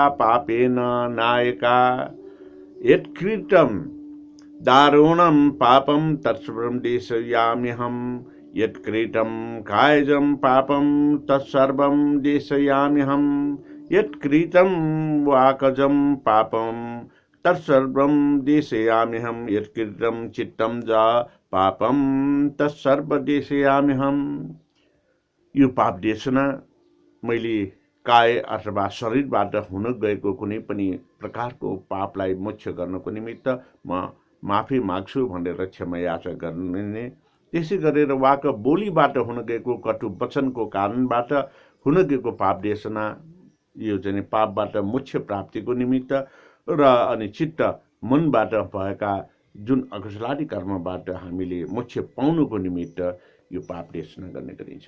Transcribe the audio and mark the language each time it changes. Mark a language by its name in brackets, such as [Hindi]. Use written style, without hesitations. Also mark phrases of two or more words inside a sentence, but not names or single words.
[Sanskrit] पापेन नायका यत्कृतं दारुणं पापं तत्सर्वं देशयाम्यहं यत्कृतं कायजं पापं तत्सर्वं देशयाम्यहं यत्कृतं वाकजं पापं तत्सर्वं देशयाम्यहं यत्कृतं चित्तं जा पापं तत्सर्व देशयाम्यहं। [Nepali] यो पाप देशना मैले काय अथवा शरीरबाट हुन गएको कुनै पनि प्रकारको पापलाई मोक्ष गर्नको निमित्त म माफी माग्छु भनेर क्षमा याचना गर्ने। त्यसै गरेर वाक बोलीबाट हुन गएको कटु वचनको कारणबाट हुन गएको पाप देशना यो चाहिँ पापबाट मोक्ष प्राप्तिको निमित्त र अनि चित्त मनबाट भएका जुन अकुशलादी कर्मबाट हामीले मोक्ष पाउनुको निमित्त यो पाप देशना गर्ने गरिन्छ।